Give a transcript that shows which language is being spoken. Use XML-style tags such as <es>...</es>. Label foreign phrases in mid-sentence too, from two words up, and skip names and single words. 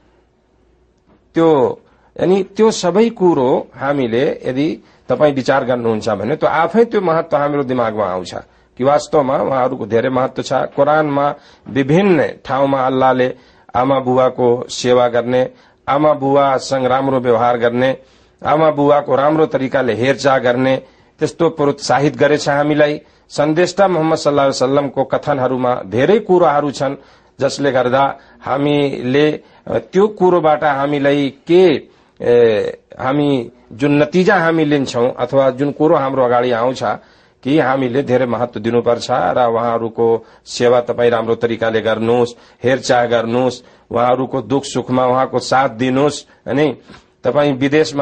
<ne>त्यो यानी त्यो सबै कुरो हामीले यदि तपाई विचार गर्नुहुन्छ भने त्यो आफै त्यो महत्व हाम्रो दिमागमा आउँछ कि वास्तवमा उहाँहरूको धेरै महत्व छ कुरानमा विभिन्न ठाउँमा अल्लाहले आमा बुवाको सेवा गर्ने आमा बुवासँग राम्रो व्यवहार गर्ने आमा बुवाको राम्रो तरिकाले हेरचाह गर्ने त्यस्तो प्रोत्साहित गरेछ हामीलाई सन्देशता मोहम्मद</ne> <ar>صلى الله عليه وسلم</ar> <ne>कथनहरूमा धेरै कुराहरू छन् जसले गर्दा हामीले त्यो कुरोबाट हामीलाई के हामी जुन नतिजा हामी लिन्छौं अथवा जुन कुरो हाम्रो अगाडि आउँछ कि हामीले धेरै महत्व दिनुपर्छ र उहाँहरूको सेवा तपाई राम्रो तरिकाले गर्नुस् हेरचाह गर्नुस् उहाँहरूको दुख सुखमा उहाँको साथ दिनुस् हैन तपाई विदेशमा</ne>